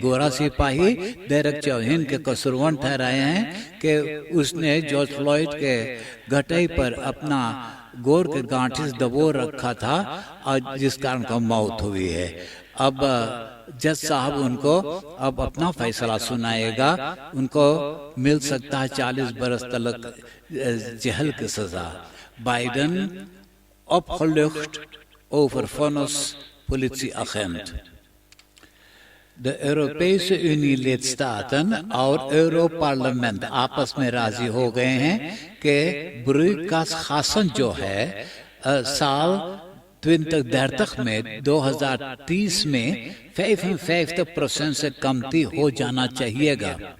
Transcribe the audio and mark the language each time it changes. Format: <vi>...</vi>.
<hi>गोरा सिपाही डेरेक चौहान के कसूरवान ठहराए हैं कि उसने जॉर्ज फ्लॉयड के घटना पर अपना गोर के गांठिस दबो रखा था और जिस कारण उनका मौत हुई है। अब जज साहब उनको अब अपना फैसला सुनाएगा। उनको मिल सकता है 40 बरस तक जेल की सजा।</hi> <nl>बाइडन opgelucht over vonnis politieagent. De Europese Unie lidstaten</nl> <hi>और Europarlement आपस में राजी हो गए हैं कि ब्रुइकास शासन जो है साल 2030 में 2030 में 55% से कमती हो जाना चाहिएगा।</hi>